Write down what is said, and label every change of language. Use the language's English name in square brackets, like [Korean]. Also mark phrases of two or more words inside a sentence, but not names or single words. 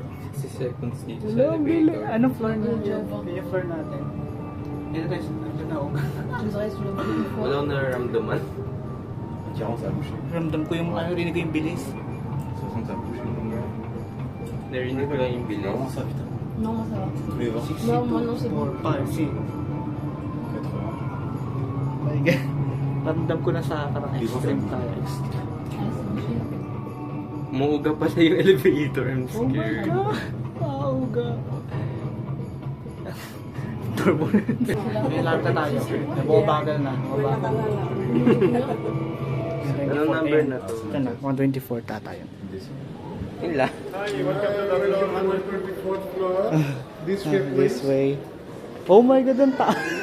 [Filipino] 60 seconds dito sa elevator. Anong floor na dyan? Yung floor natin. Ito tayo Wala akong nararamdaman. Ramdam ko yung rinig ko yung bilis. Narinig ko lang yung bilis. [French] Non, ça va. 60, Non, maintenant c'est bon. 5, 6. [English] My God. [Filipino] Ramdam ko na sa parang extreme tayo. Muuga pala yung elevator. [English] I'm scared. [Filipino] Auga. Turbulence. May alarm na tayo. Nababagal na. Anong number na to? Ito na, 124 tayo. Yun lang. [English] Hi, welcome to the 124th floor. This way, This please. way. Oh my God, [Filipino] ang taas.